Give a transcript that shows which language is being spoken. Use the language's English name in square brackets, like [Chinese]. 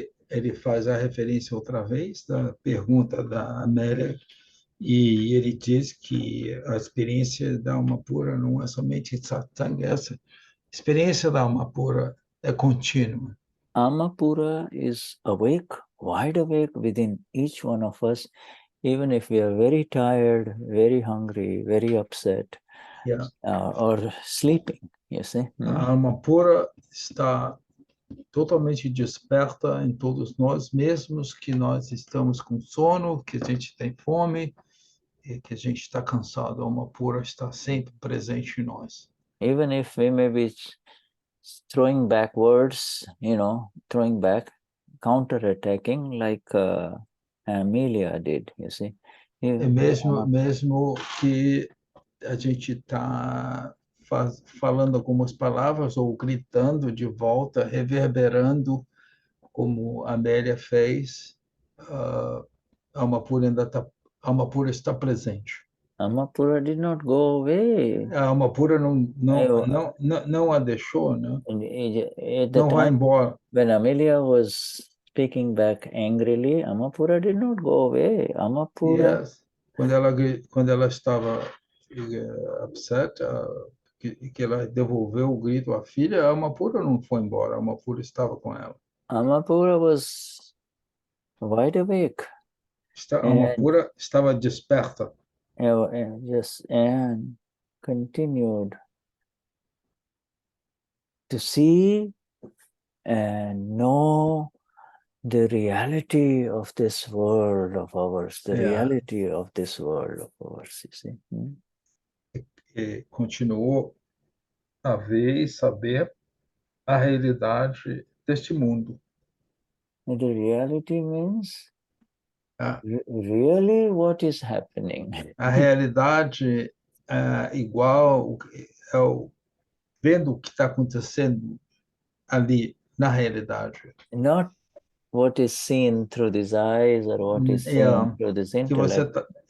[Portuguese] ele faz a referência outra vez da pergunta da Amélia, e ele diz que a experiência da alma pura não é somente satsang, essa experiência da alma pura é contínua. [English] Amapura is awake, wide awake within each one of us, even if we are very tired, very hungry, very upset, or sleeping, you see. [Portuguese] A alma pura está totalmente desperta em todos nós, mesmos que nós estamos com sono, que a gente tem fome, e que a gente está cansado. A alma pura está sempre presente em nós. [English] Even if we may be throwing back words, you know, throwing back, counter-attacking like Amelia did, you see. [Portuguese] Mesmo que a gente está falando algumas palavras ou gritando de volta, reverberando, como a Amélia fez, a alma pura está presente. [English] Amapura did not go away. [Portuguese] A alma pura não a deixou, né? Não vai embora. [English] When Amelia was speaking back angrily, Amapura did not go away. Amapura. Yes. [Portuguese] Quando ela estava upset, que ela devolveu o grito à filha, a Amapura não foi embora, a Amapura estava com ela. [English] Amapura was wide awake. [Portuguese] A Amapura estava desperta. [English] And continued to see and know the reality of this world of ours, the reality of this world of ours, you see. [Portuguese] E continuou a ver e saber a realidade deste mundo. [English] And the reality means really what is happening. [Portuguese] A realidade igual, vendo o que está acontecendo ali na realidade. [English] Not what is seen through these eyes or what is seen through this intellect.